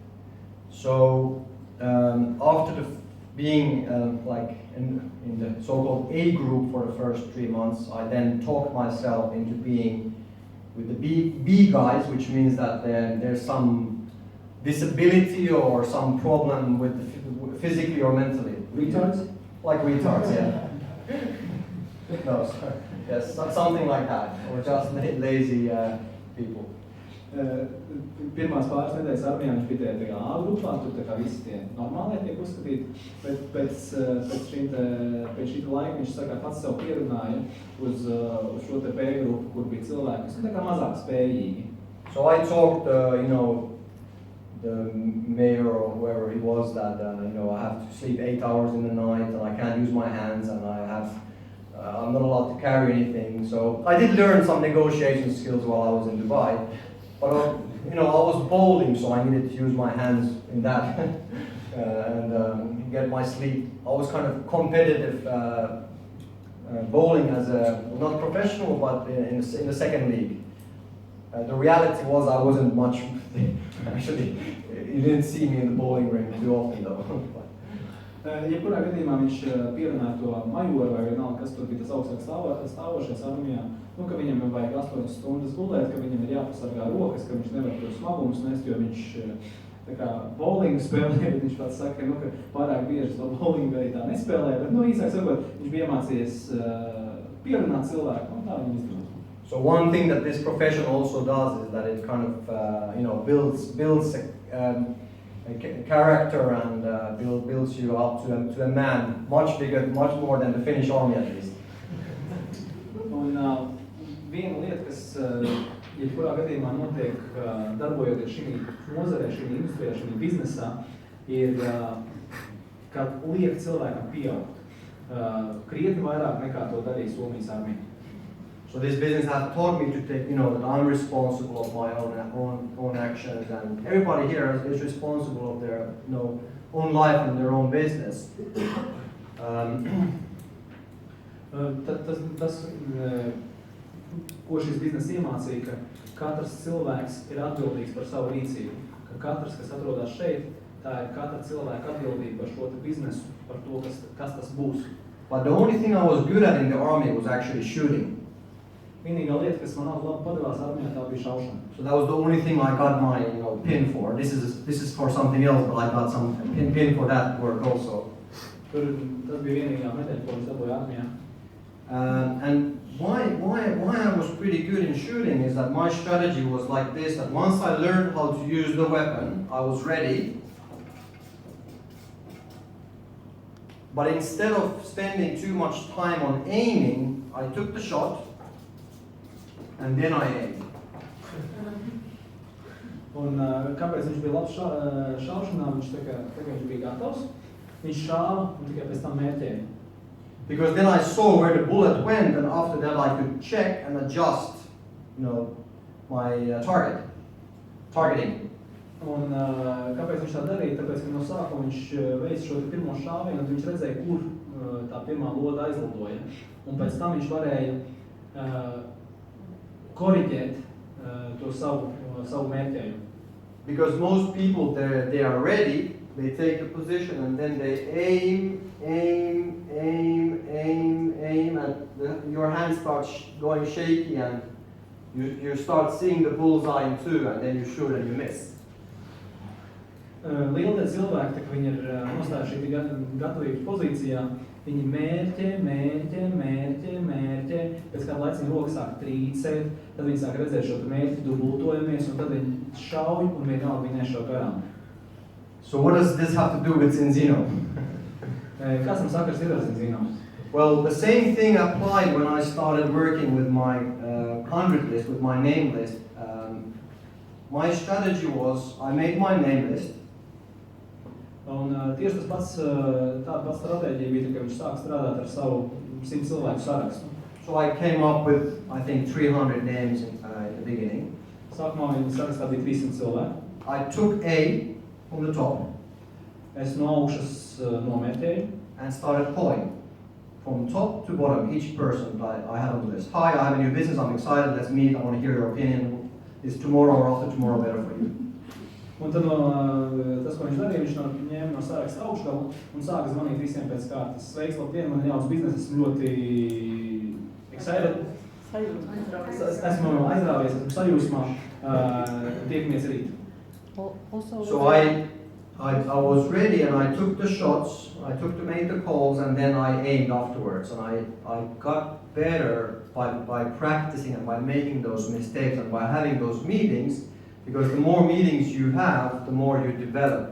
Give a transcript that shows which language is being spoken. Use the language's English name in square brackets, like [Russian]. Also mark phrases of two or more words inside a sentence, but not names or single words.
[English] So after being like in the so-called A group for the first 3 months, I then talked myself into being with the B guys, which means that there's some disability or some problem with physically or mentally. Retards? Like retards, yeah. No, sorry. Yes, something like that, or just lazy people. [Latvian] Pirmās pāris nedēļas armijā viņš bija tajā A grupā, tur tā kā visi tie normālie tiek uzskatīti, bet pēc šī laika viņš pats sev pierunāja uz šo te B grupu, kur bija cilvēki, kas tā kā mazāk spējīgi. [English] So I talked, the mayor or whoever he was that, I have to sleep 8 hours in the night and I can't use my hands and I'm not allowed to carry anything. So I did learn some negotiation skills while I was in Dubai. But I was bowling, so I needed to use my hands in that and get my sleep. I was kind of competitive bowling as not professional, but in the second league. The reality was I wasn't much. Actually, you didn't see me in the bowling ring too often, though. [Latvian] Jebkurā gadījumā viņš pierunāja to majoru vai vienalga, kas tur bija tas augstāk stāvošais armijā, ka viņam vajag 8 stundas gulēt, ka viņam ir jāpasargā rokas, ka viņš nevar tos smagumus nest, jo viņš tā kā bowlingu spēlē, bet viņš pats saka, ka pārāk bieži to bowlingu arī tā nespēlē, bet īsāk sakot, viņš bija iemācījies pierunāt cilvēku, un tā viņam izdarīt. [English] So one thing that this profession also does is that it kind of builds a character and builds you up to a man, much bigger, much more than the Finnish army at least. [Latvian] Un viena lieta, kas jebkurā gadījumā notiek darbojoties šī nozarē, šī industrijā, šī biznesā, ir, ka liek cilvēkam pieaugt krietni vairāk nekā to darīja Somijas armija. [English] So this business has taught me to take, that I'm responsible of my own actions, and everybody here is responsible of their, own life and their own business. [Latvian] Ko šis biznesa iemācīja, ka katrs cilvēks ir atbildīgs par savu rīcību, ka katrs, kas atrodas šeit, tā ir katra cilvēka atbildība par šo biznesu, par to, kas tas būs. [English] But the only thing I was good at in the army was actually shooting. [Latvian] Vienīgā lieta, kas man labi padevās armijā, tā bija šaušana. [English] So that was the only thing I got my, pin for. This is for something else, but I got some pin for that work also. [Latvian] Tas bija vienīgā medaļa, ko es dabūju armijā. [English] And why I was pretty good in shooting is that my strategy was like this, that once I learned how to use the weapon, I was ready. But instead of spending too much time on aiming, I took the shot and then I aimed. [Latvian] Un kāpēc viņš bija labs šaušanā, viņš tā kā viņš bija gatavs, viņš šāva un tikai pēc tam mērķēja. [English] Because then I saw where the bullet went, and after that I could check and adjust, my targeting. [Latvian] Un kāpēc viņš tā darīja? Tāpēc, ka no sākuma viņš veica šo pirmo šāvienu, un viņš redzēja, kur tā pirmā loda aizlidoja. Un pēc tam viņš varēja koriģēt to savu mērķējumu. [English] Because most people, they are ready, they take the position and then they aim, and your hand starts going shaky, and you start seeing the bullseye in two, and then you shoot and you miss. [Latvian] Liela cilvēki, tā, ka viņi ir nostājuši gatavības pozīcijā, viņi mērķē, pēc kāda laika viņa roka sāk trīcēt, tad viņi sāk redzēt šo mērķi dubultojamies, un tad viņi šauj, un vienalga viņi nešauj garām. [English] So what does this have to do with Zinzino? [Latvian] Kāds tam sakars ir ar Zinzino? [English] Well, the same thing applied when I started working with my 100 list, with my name list. My strategy was, I made my name list. [Latvian] Un tieši tas pats, tāda pats stratēģija bija, ka viņš sāk strādāt ar savu 100 cilvēku sarakstu. [English] So I came up with, I think, 300 names in the beginning. [Latvian] Sākumā viņa sarakstā bija 300 cilvēku. [English] I took A from the top. [Latvian] Es no augšas nomērķēju. [English] And started calling from top to bottom, each person I had on the list. Hi, I have a new business, I'm excited, let's meet, I want to hear your opinion. Is tomorrow or after tomorrow better for you? [Latvian] Un tad tas, ko viņš darīja, viņš ņēma no saraksta augšgalu un sāka zvanīt visiem pēc kārtas. Sveiks, labdien, man ir jauns biznes, esmu ļoti excited. Esmu aizrāvies, esmu sajūsmā, tiekamies rīt. [English] So I was ready and I took the shots, I took to make the calls, and then I aimed afterwards. And I got better by practicing and by making those mistakes and by having those meetings, because the more meetings you have, the more you develop.